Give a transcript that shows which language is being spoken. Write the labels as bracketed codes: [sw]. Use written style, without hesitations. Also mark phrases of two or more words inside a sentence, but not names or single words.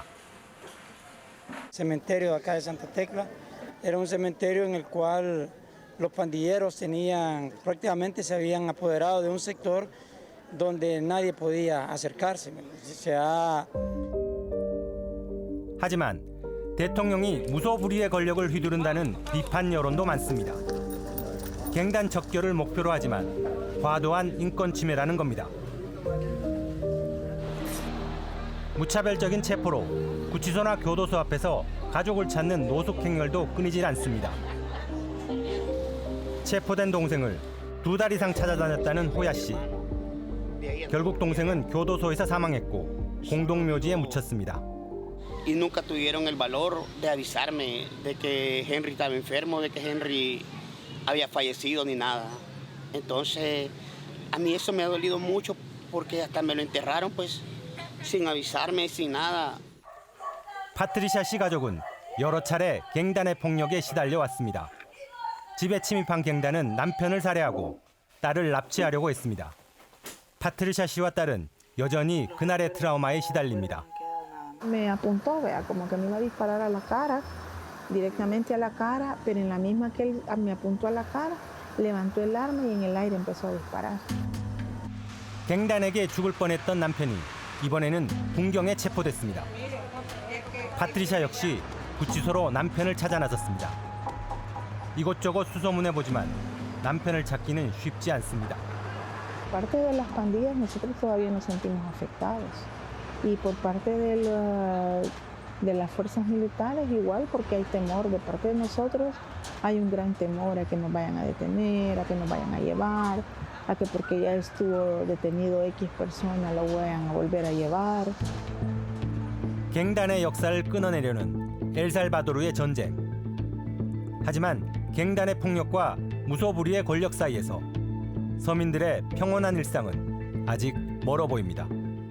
[es] Cementerio acá de Santa Tecla era un cementerio en el cual los pandilleros tenían, prácticamente se habían apoderado de un sector donde nadie podía acercarse. [ko] 하지만 대통령이 무소불위의 권력을 휘두른다는 비판 여론도 많습니다. 갱단 척결을 목표로 하지만 과도한 인권 침해라는 겁니다. 무차별적인 체포로 구치소나 교도소 앞에서 가족을 찾는 노숙 행렬도 끊이질 않습니다. 체포된 동생을 2달 이상 찾아다녔다는 호야 씨. 결국 동생은 교도소에서 사망했고 공동묘지에 묻혔습니다. [es] Y nunca tuvieron el valor de avisarme de que Henry estaba enfermo, de que Henry había fallecido ni nada. Entonces, a mí eso me ha dolido mucho porque hasta me lo enterraron pues sin avisarme, sin nada. [ko] 파트리샤 씨 가족은 여러 차례 갱단의 폭력에 시달려 왔습니다. 집에 침입한 갱단은 남편을 살해하고 딸을 납치하려고 했습니다. 파트리샤 씨와 딸은 여전히 그날의 트라우마에 시달립니다. [es] Me apuntó, vea, como que me iba a disparar a la cara, directamente a la cara, pero en la misma que él me apuntó a la cara, levantó el arma y en el aire empezó a disparar. [ko] 갱단에게 죽을 뻔했던 남편이 이번에는 군경에 체포됐습니다. 파트리샤 역시 구치소로 남편을 찾아 나섰습니다. 이곳저곳 수소문해보지만 남편을 찾기는 쉽지 않습니다. [es] Parte de las pandillas nosotros todavía nos sentimos afectados y por parte de las fuerzas militares igual porque hay temor de parte de nosotros, hay un gran temor a que nos vayan a detener, a que nos vayan a llevar, a que porque ya estuvo detenido X persona lo vayan a volver a llevar. [ko] 갱단의 역사를 끊어내려는 엘살바도르의 전쟁. 하지만 갱단의 폭력과 무소불위의 권력 사이에서 서민들의 평온한 일상은 아직 멀어 보입니다.